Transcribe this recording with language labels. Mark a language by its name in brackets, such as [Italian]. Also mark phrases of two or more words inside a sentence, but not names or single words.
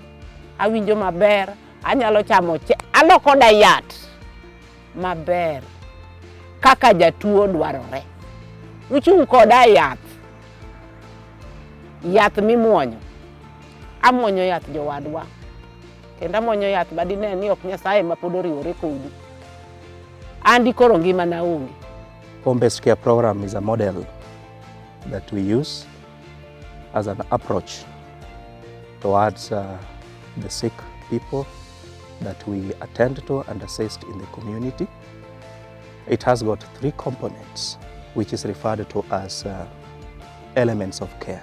[Luo (Kenya and Tanzania)] Awinjo maber, anyalo chamo aloko diet maber kaka jatuo dwarore. Uchung' koda yath mimuonyo. Amuonyo yath jowadwa. Kendo amuonyo yath badine ni ok Nyasaye ma pod oriwore kodi. Andi koro ngimana onge. [English] Home-based care program is a model that we use as an approach towards the sick people that we attend to and assist in the community. It has got 3 components, which is referred to as elements of care.